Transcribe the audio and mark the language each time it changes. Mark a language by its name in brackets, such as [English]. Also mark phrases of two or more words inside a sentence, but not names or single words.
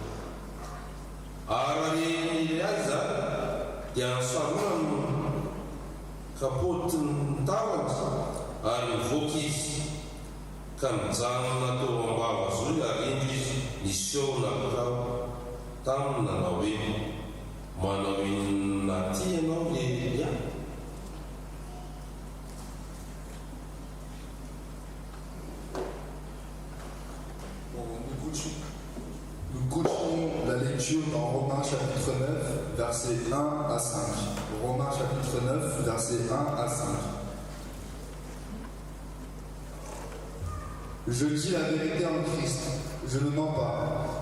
[Malagasy] ary rehery azy zany dia ansarona ny kapotiny tavany ary nivoaka izy ka mijanona teo ambava zoy ary indro izy nisy eo nakao taminy nanao hoe manao inona ty ianao Elia? [French] Nous continuons la lecture dans Romains chapitre 9, versets 1 à 5. Romains chapitre 9, versets 1 à 5. Je dis la vérité en Christ, je ne mens pas.